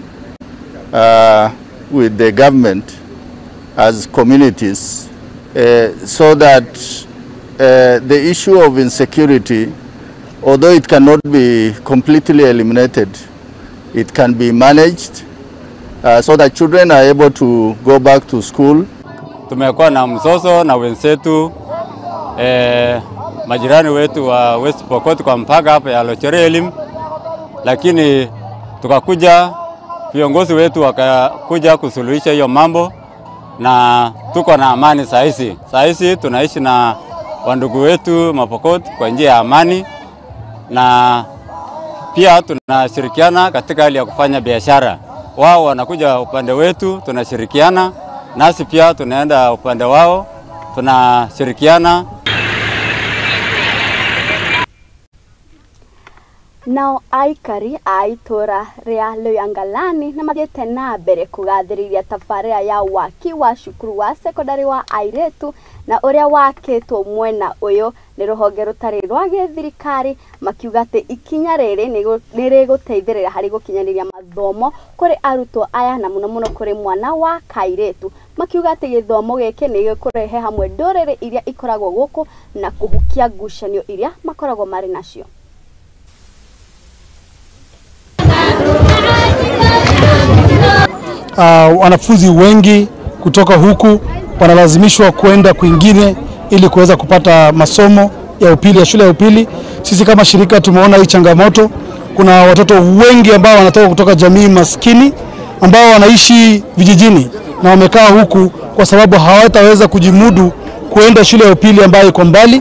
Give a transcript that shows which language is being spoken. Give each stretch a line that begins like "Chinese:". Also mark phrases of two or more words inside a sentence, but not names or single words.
English: with the government as communities so that the issue of insecurity, although it cannot be completely eliminated, it can be managed so that children are able to go back to school.
Swahili: Tumekuwa na mzozo na wenzetu majirani wetu wa West Pokot kwa mpaka hapa ya Locherelim, lakini tukakuja viongozi wetu wakakuja kusuluhisha hiyo mambo na tuko na amani sahizi. Sahizi tunaishi na wandugu wetu Mapokot kwa njia ya amani, na pia tunashirikiana katika hali ya kufanya biashara. Wao wanakuja upande wetu, tunashirikiana, nasi pia tunaenda upande wao, tunashirikiana.
Kikuyu: Nao aikari a itura ria Loyangalani na mathiĩte na mbere kũgathĩrĩria tabarĩra ya waki wa cukuru wa sekondari wa airetu na ũrĩa wakĩtwo mwena ũyũ nĩ rũhonge rũtarĩ rwa gĩthirikari, makiuga atĩ ikinya rĩrĩ nĩ rĩgũteithĩrĩria harĩ gũkinyanĩria mathomo kũrĩ arutwo aya na mũno mũno kũrĩ mwana wa kairetu. Makiuga atĩ gĩthomo gĩkĩ nĩ gĩkũrehe hamwe ndũrĩrĩ iria ikoragwo gũkũ na kũhukia ngucanio iria makoragwo marĩ nacio.
Swahili: Wanafunzi wengi kutoka huku wanalazimishwa kwenda kwingine ili kuweza kupata masomo ya upili ya shule ya upili. Sisi kama shirika tumeona hii changamoto. Kuna watoto wengi ambao wanatoka kutoka jamii maskini ambao wanaishi vijijini na wamekaa huku kwa sababu hawataweza kujimudu kuenda shule ya upili ambayo iko mbali.